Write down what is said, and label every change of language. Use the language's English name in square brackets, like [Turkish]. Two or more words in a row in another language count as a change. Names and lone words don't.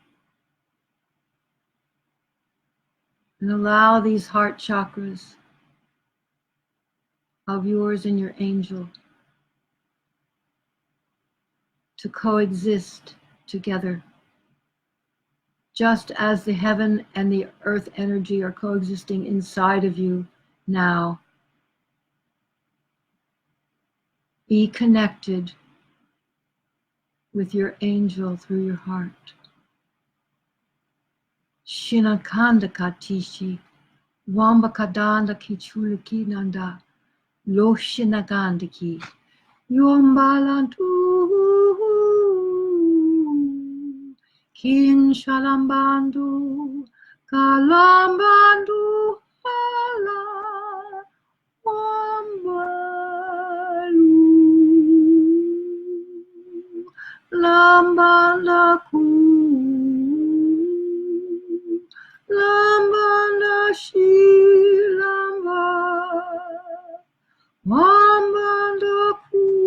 [English] And allow these heart chakras of yours and your angel to coexist together, just as the heaven and the earth energy are coexisting inside of you now. Be connected with your angel through your heart. Shinakanda katishi, wamba kadanda kichuliki nanda, lo shinagandaki, yombalantu, kin shalambandu, kalambandu, hala, wambalu, lambandaku, lambanda shilamba, wambandaku,